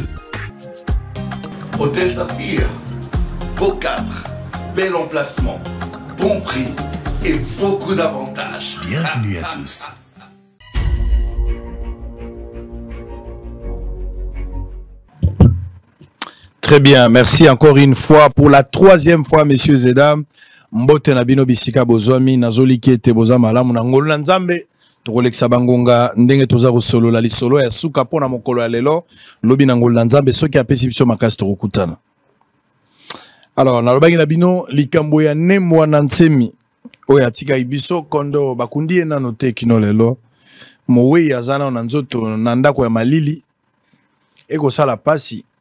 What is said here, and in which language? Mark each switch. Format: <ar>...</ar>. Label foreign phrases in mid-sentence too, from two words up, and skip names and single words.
<fr>Hôtel Saphir, beau cadre, bel emplacement, bon prix et beaucoup d'avantages. Bienvenue à tous. Très bien, merci encore une fois pour la troisième fois, messieurs et dames.</fr> <ln>Mbote na bino bisika bozwami nazoli kete boza malamu na ngolu na nzambe tokolekisa bangonga ndenge toza kosolola lisolo ya suka pona mokolo ya lelo lobi na ngolu na nzambe soki apesi biso makasi tokokutana. Alors nalobaki na bino likambo ya nemwa na nsemi oyo atika biso kondo bakundi nano te kino lelo mowe azana na nzoto na ndako ya malili ekosala pasi.</ln>